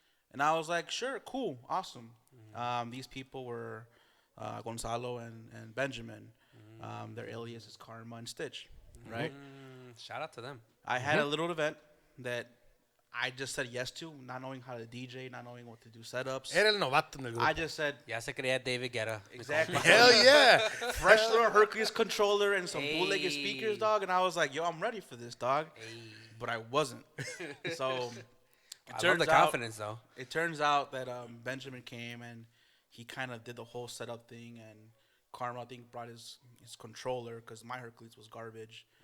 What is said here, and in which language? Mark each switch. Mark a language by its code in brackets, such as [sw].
[en] And I was like, "Sure, cool, awesome." These people were Gonzalo and Benjamin. Their alias is Karma and Stitch, right? Shout out to them. I had a little event that I just said yes to, not knowing how to DJ, not knowing what to do setups. [es] Era el novato en el grupo. [en] I just said, [es] Ya se creía David Guetta. [en] exactly. Hell yeah! Fresh little Hercules controller and some bootlegged Hey. speakers, dog. And I was like, yo, I'm ready for this, dog. But I wasn't. So I love the confidence though. it turns out that Benjamin came and he kind of did the whole setup thing. And Karma, I think, brought his controller because my Hercules was garbage.